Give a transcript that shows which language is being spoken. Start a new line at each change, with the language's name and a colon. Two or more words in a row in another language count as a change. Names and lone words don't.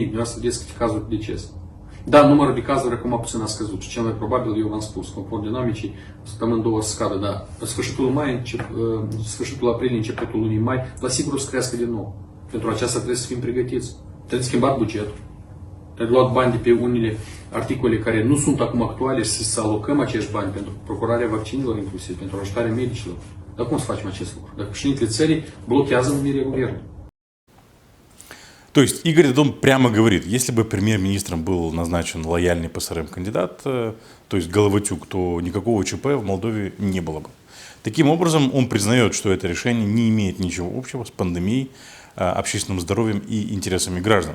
Romanian: Dumneavoastră vedeți câte cazuri de deces. Da, numărul de cazuri acum puțin a scăzut și cel mai probabil, eu v-am spus, conform dinamicii, săptămâni două să scadă, dar în sfârșitul aprilie, începutul lunii mai, la sigur o să crească din nou. Pentru aceasta trebuie să fim pregătiți. Trebuie schimbat bugetul. Trebuie luat bani de pe unele articole care nu sunt acum actuale și să alocăm acești bani pentru procurarea vaccinilor inclusiv, pentru ajutarea medicilor. Dar cum să facem acest lucru? Dacă președintele țării blochează numirea guvernului.
Russian: То есть Игорь Додон прямо говорит, если бы премьер-министром был назначен лояльный ПСРМ кандидат, то есть Головатюк, то никакого ЧП в Молдове не было бы. Таким образом, он признает, что это решение не имеет ничего общего с пандемией, общественным здоровьем и интересами граждан.